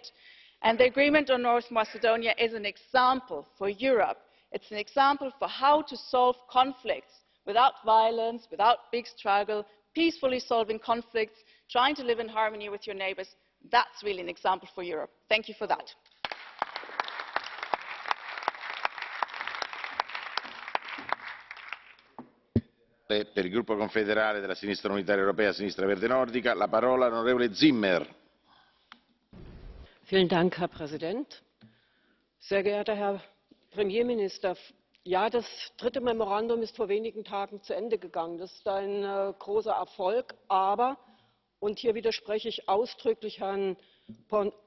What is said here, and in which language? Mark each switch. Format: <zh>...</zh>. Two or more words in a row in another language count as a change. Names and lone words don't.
<en>And the agreement on North Macedonia is an example for Europe. It's an example for how to solve conflicts without violence, without big struggle, peacefully solving conflicts, trying to live in harmony with your neighbours. That's really an example for Europe. Thank you for that.</en> <it>Per il gruppo confederale della Sinistra Unitaria Europea, Sinistra Verde Nordica, la parola all'onorevole Zimmer.</it> <de>Vielen Dank, Herr Präsident. Sehr geehrter Herr Premierminister, ja, das dritte Memorandum ist vor wenigen Tagen zu Ende gegangen. Das ist ein großer Erfolg, aber, und hier widerspreche ich ausdrücklich Herrn</de>